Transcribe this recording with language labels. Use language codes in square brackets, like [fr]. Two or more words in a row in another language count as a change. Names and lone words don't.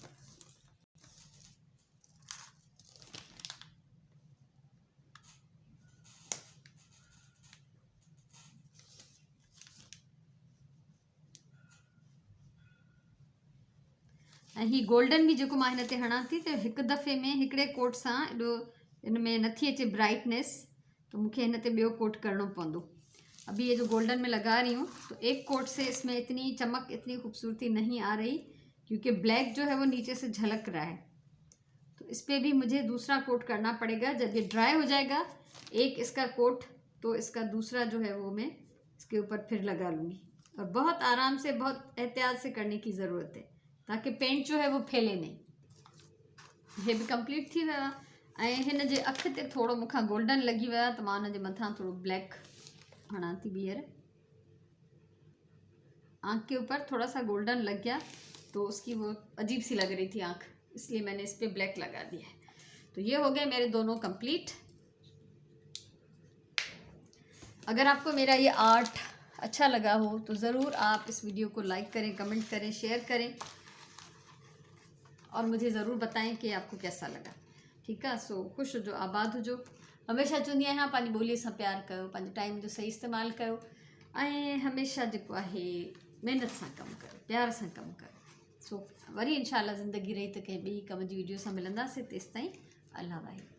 [sd] ऐं ही गोल्डन भी जेको मां हिन ते हणां थी, त हिकु दफ़े में हिकिड़े कोट सां एॾो इन में नथी अचे ब्राइटनेस, [ur] تو مجھے [sd] इन ते ॿियो कोट करणो पवंदो। [ur] ابھی یہ جو گولڈن میں لگا رہی ہوں تو ایک کوٹ سے اس میں اتنی چمک، اتنی خوبصورتی نہیں آ رہی کیونکہ بلیک جو ہے وہ نیچے سے جھلک رہا ہے. تو اس پر بھی مجھے دوسرا کوٹ کرنا پڑے گا. جب یہ ڈرائی ہو جائے گا ایک اس کا کوٹ، تو اس کا دوسرا جو ہے وہ میں اس کے اوپر پھر لگا لوں گی. اور بہت آرام سے، بہت احتیاط سے کرنے کی ضرورت ہے تاکہ پینٹ جو ہے وہ پھیلے نہیں. [sd] ये भी कंप्लीट थी वियो आहे। ऐं हिन जे अख ते थोड़ो मूंखां गोल्डन लगी वियो आहे, तो मां हुन जे मथां थोड़ो ब्लैक हणां थी ॿीहर। [ur] آنکھ کے اوپر تھوڑا سا گولڈن لگ گیا تو اس کی وہ عجیب سی لگ رہی تھی آنکھ، اس لیے میں نے اس پر بلیک لگا دیا ہے. تو یہ ہو گئے میرے دونوں کمپلیٹ۔ اگر آپ کو میرا یہ آرٹ اچھا لگا ہو تو ضرور آپ اس ویڈیو کو لائک کریں، کمنٹ کریں، شیئر کریں اور مجھے ضرور بتائیں کہ آپ کو کیسا لگا. ٹھیک ہے, [sd] सो ख़ुश हुजो, आबाद हुजो। हमेशा चवंदी आहियां पंहिंजी ॿोलीअ सां प्यार कयो, पंहिंजे टाइम जो सही इस्तेमालु कयो ऐं हमेशा जेको आहे महिनत सां कमु कयो, प्यार सां कमु कयो। सो वरी इंशाल्लाह ज़िंदगी रही त कंहिं ॿी कम जी वीडियो सां मिलंदासीं। तेसिताईं अल्लाह वाहे।